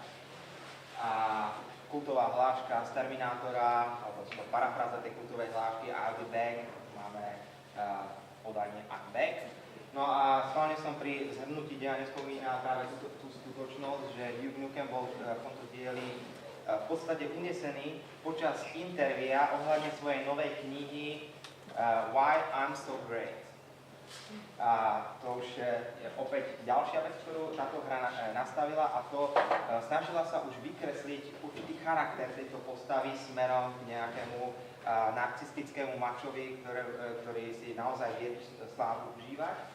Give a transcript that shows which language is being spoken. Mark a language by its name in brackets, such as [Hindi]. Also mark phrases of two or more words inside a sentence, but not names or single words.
[Slovak] A kultová hláška z Terminátora, alebo parafráza tej kultovej hlášky [English] I'll be back, [Slovak] máme podanie [English] I'm back. [Slovak] No a schválne som pri zhrnutí deja nespomínal práve tú skutočnosť, že Duke Nukem bol v tomto dieli v podstate unesený počas intervia ohľadne svojej novej knihy Why I'm So Great. A to už je opäť ďalšia vec, ktorú táto hra nastavila, a to snažila sa už vykresliť určitý charakter tejto postavy smerom k nejakému narcistickému mačovi, ktorý si naozaj vie slávu užívať.